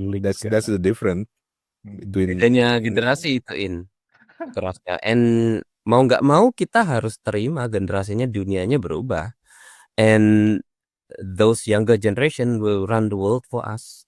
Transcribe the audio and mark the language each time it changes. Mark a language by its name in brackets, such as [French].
[English] That's the difference between [Indonesian] bedanya generasi itu kerasnya. And mau nggak mau kita harus terima generasinya, dunianya berubah. [English] And those younger generation will run the world for us.